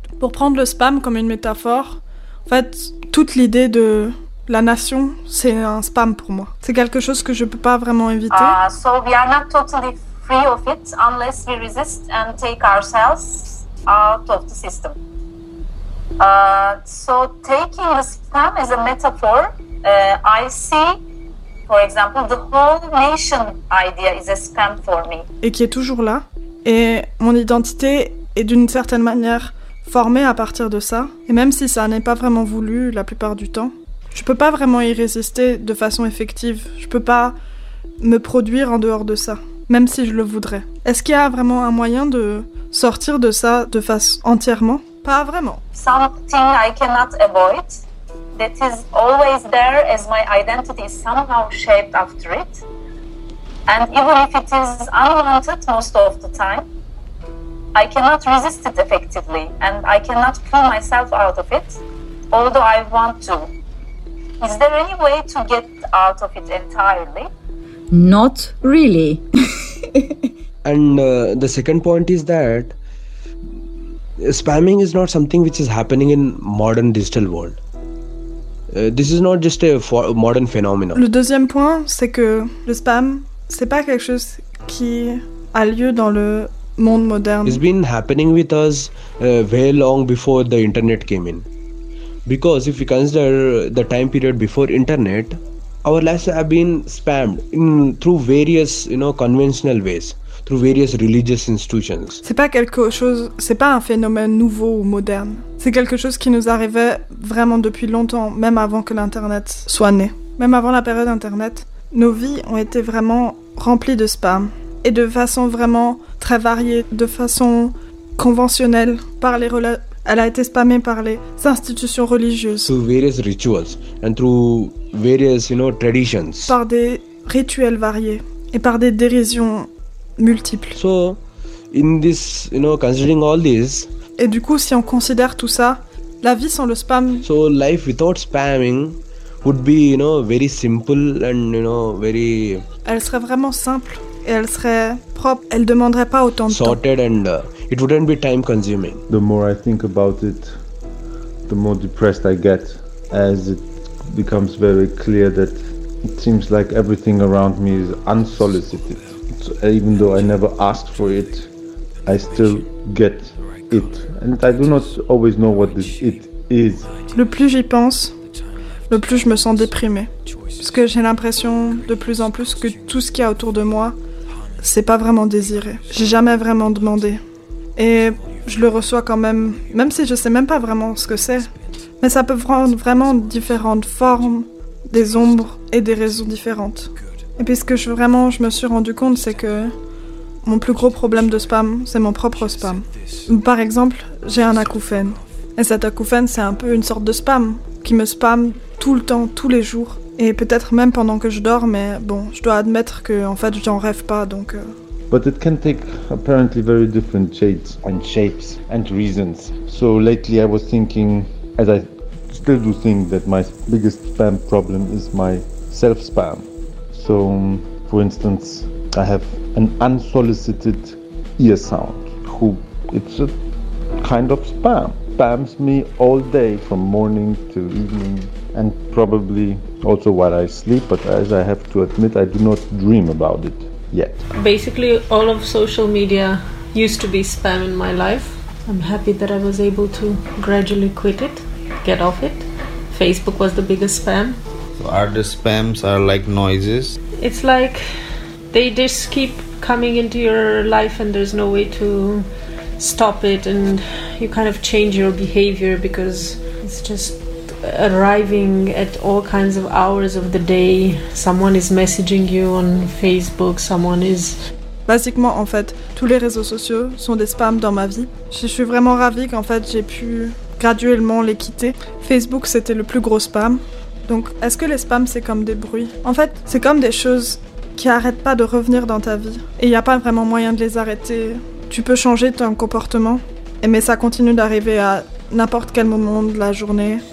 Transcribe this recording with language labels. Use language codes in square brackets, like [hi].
[fr] Pour prendre le spam comme une métaphore, en fait, toute l'idée de la nation, c'est un spam pour moi. C'est quelque chose que je ne peux pas vraiment éviter. [en] So we are not totally free of it unless we resist and take ourselves out of the system. So taking the spam as a metaphor, I see... For example, the whole nation idea is a spam for me. [fr] Et qui est toujours là. Et mon identité est d'une certaine manière formée à partir de ça. Et même si ça n'est pas vraiment voulu la plupart du temps, je peux pas vraiment y résister de façon effective. Je peux pas me produire en dehors de ça, même si je le voudrais. Est-ce qu'il y a vraiment un moyen de sortir de ça de façon entièrement? Pas vraiment. [en] Something I cannot avoid, that is always there as my identity is somehow shaped after it. And even if it is unwanted most of the time, I cannot resist it effectively and I cannot pull myself out of it, although I want to. Is there any way to get out of it entirely? Not really. And the second point is that spamming is not something which is happening in modern digital world. This is not just a modern phenomenon. [fr] Le deuxième point, c'est que le spam, c'est pas quelque chose qui a lieu dans le monde moderne. [en] It's been happening with us way long before the internet came in. Because if we consider the time period before internet, our lives have been spammed in through various, you know, conventional ways. Through various religious institutions. [fr] C'est pas quelque chose, c'est pas un phénomène nouveau ou moderne. C'est quelque chose qui nous arrivait vraiment depuis longtemps, même avant que l'internet soit né. Même avant la période internet, nos vies ont été vraiment remplies de spam et de façon vraiment très variée, de façon conventionnelle par les elle a été spammée par les institutions religieuses. [en] Through various rituals and through various, you know, traditions. [fr] Par des rituels variés et par des dérisions multiples. [en] So, in this, you know, considering all this, [fr] et du coup, si on considère tout ça, la vie sans le spam. [en] So life without spamming would be, you know, very simple and, you know, very. [fr] Elle serait vraiment simple et elle serait propre. Elle demanderait pas autant de [en] sorted [fr] temps. [en] Sorted and it wouldn't be time consuming. The more I think about it, the more depressed I get, as it becomes very clear that it seems like everything around me is unsolicited. Even though I never asked for it, I still get it. And I do not always know what this it is. [fr] Le plus j'y pense, le plus je me sens déprimée. Parce que j'ai l'impression de plus en plus que tout ce qu'il y a autour de moi, c'est pas vraiment désiré. J'ai jamais vraiment demandé. Et je le reçois quand même, même si je sais même pas vraiment ce que c'est. Mais ça peut prendre vraiment différentes formes, des ombres et des raisons différentes. Et puis ce que je me suis rendu compte, c'est que mon plus gros problème de spam, c'est mon propre spam. Par exemple, j'ai un acouphène. Et cet acouphène, c'est un peu une sorte de spam, qui me spamme tout le temps, tous les jours. Et peut-être même pendant que je dors, mais bon, je dois admettre que en fait, j'en rêve pas, donc. [en] But it can take apparently very different shades and shapes and reasons. So lately I was thinking, as I still do think, that my biggest spam problem is my self-spam. So, for instance, I have an unsolicited ear sound. It's a kind of spam. Spams me all day from morning to evening and probably also while I sleep, but as I have to admit, I do not dream about it yet. Basically, all of social media used to be spam in my life. I'm happy that I was able to gradually quit it, get off it. Facebook was the biggest spam. Are the spams are like noises? It's like they just keep coming into your life and there's no way to stop it, and you kind of change your behavior because it's just arriving at all kinds of hours of the day. Someone is messaging you on Facebook, someone is. [fr] Basiquement, en fait, tous les réseaux sociaux sont des spams dans ma vie. Je suis vraiment ravie qu'en fait j'ai pu graduellement les quitter. Facebook, c'était le plus gros spam. Donc, est-ce que les spams, c'est comme des bruits? En fait, c'est comme des choses qui n'arrêtent pas de revenir dans ta vie. Et il n'y a pas vraiment moyen de les arrêter. Tu peux changer ton comportement, mais ça continue d'arriver à n'importe quel moment de la journée.